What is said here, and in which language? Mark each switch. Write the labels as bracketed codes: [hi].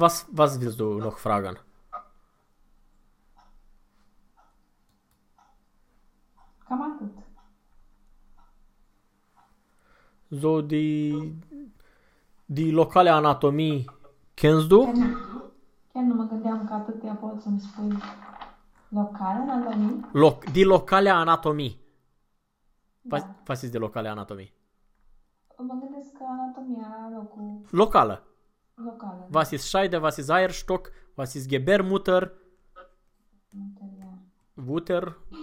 [de] Was willst du noch fragen? [ro] Cam atât. [de] So die locale anatomie kennst du? [ro] Chiar nu mă gândeam că atâtea pot să-mi spui locale anatomie. [de] Die locale anatomie. Da. Was ist die locale anatomie? [ro] Mă gândesc că anatomia locul... Locală. Locală. [de] Was ist Scheide, was ist Eierstock, was ist Gebärmutter, Wutter...